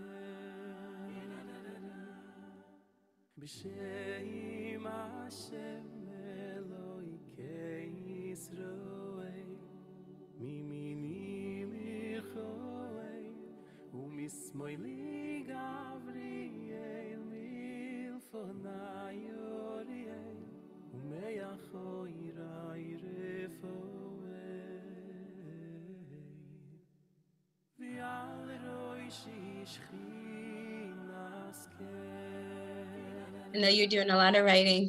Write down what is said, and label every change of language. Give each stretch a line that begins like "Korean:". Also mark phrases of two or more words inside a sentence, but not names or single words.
Hebrew: בשם השם אלהי ישראל, מימיני מיכאל, ומשמאלי גבריאל, מלפני אוריאל, ומאחורי רפאל. ועל ראשי שכינת
English: I know you're doing a lot of writing.